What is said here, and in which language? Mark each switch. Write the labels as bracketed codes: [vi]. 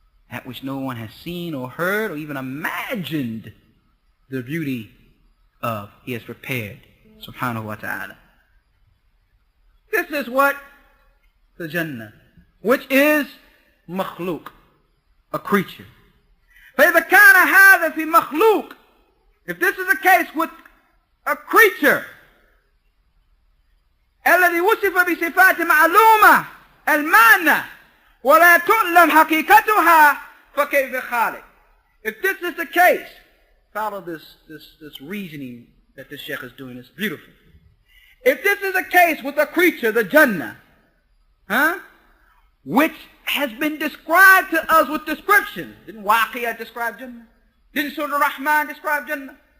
[en] That which no one has seen or heard or even imagined the beauty of, He has prepared, subhanahu wa ta'ala. This is what? The Jannah, which is makhluk, a creature. [ar] فإذا كان هذا في مخلوق, [en] if this is the case with a creature, [ar] الذي وصف بصفات معلومة المعنى ولا تعلم حقيقتها فكيف خالق. [en] If this is the case, follow this reasoning that the Sheikh is doing. It's beautiful. If this is the case with a creature, the Jannah, which has been described to us with descriptions. Didn't Waqiyah describe Jannah? Didn't Surah Rahman describe Jannah?